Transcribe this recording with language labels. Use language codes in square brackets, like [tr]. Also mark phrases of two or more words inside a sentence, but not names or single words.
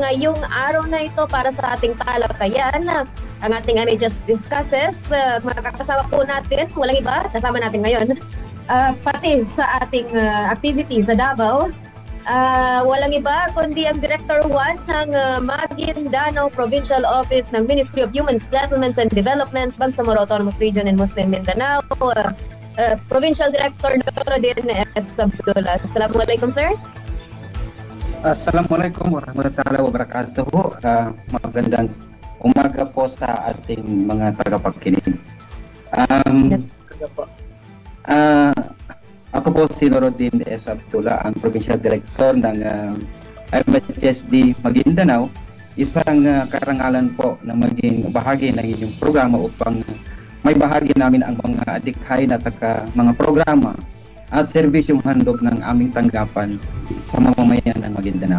[tl] Ngayong araw na ito para sa ating talakayan, ang ating MHS discusses. Makakasama po natin, walang iba, kasama natin ngayon, pati sa ating activity sa Davao. Walang iba kundi ang Director 1 ng Maguindanao Provincial Office ng Ministry of Human Settlements and Development, Bangsamoro Autonomous Region in Muslim Mindanao, Provincial Director Nuruddin S. Abdullah. Assalamualaikum, sir. [ar] السلام عليكم ورحمة الله وبركاته. [tl] Magandang umaga po sa ating mga tagapagkinig. Ako po si Nuruddin S. Abdullah, ang Provincial Director ng MHSD Maguindanao. Isang karangalan po na maging bahagi ng inyong programa upang may bahagi namin ang mga adikhay na mga programa at serbisyong handog ng aming tanggapan sa mamamayan ng Maguindanao.